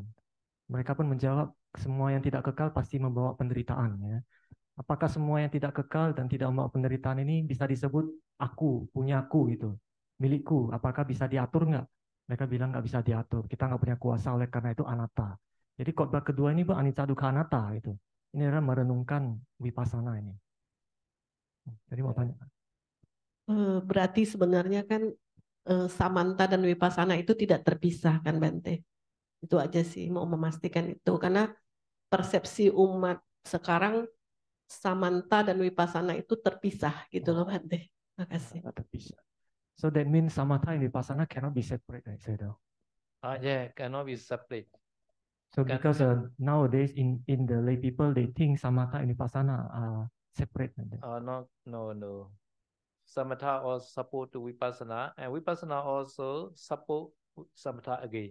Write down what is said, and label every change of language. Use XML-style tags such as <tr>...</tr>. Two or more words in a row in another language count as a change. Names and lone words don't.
<id>Mereka pun menjawab semua yang tidak kekal pasti membawa penderitaan ya. Apakah semua yang tidak kekal dan tidak membawa penderitaan ini bisa disebut aku, punyaku gitu, milikku? Apakah bisa diatur nggak? Mereka bilang nggak bisa diatur. Kita nggak punya kuasa, oleh karena itu anatta. Jadi khotbah kedua ini</id> <pi>anicca dukkha anatta</pi> <id>gitu. Ini adalah merenungkan vipassana ini. Jadi mau tanya. Berarti sebenarnya kan samanta dan vipassana itu tidak terpisah kan Bante? Itu aja sih mau memastikan itu, karena persepsi umat sekarang samanta dan vipassana itu terpisah gitu loh Bante. Makasih. Terpisah.</id> <en>So that means samatha and vipassana cannot be separate, right? Yeah, cannot be separate. So because nowadays in the lay people they think samatha and vipassana are separate. No. Samatha also support to vipassana, and vipassana also support samatha again.</en>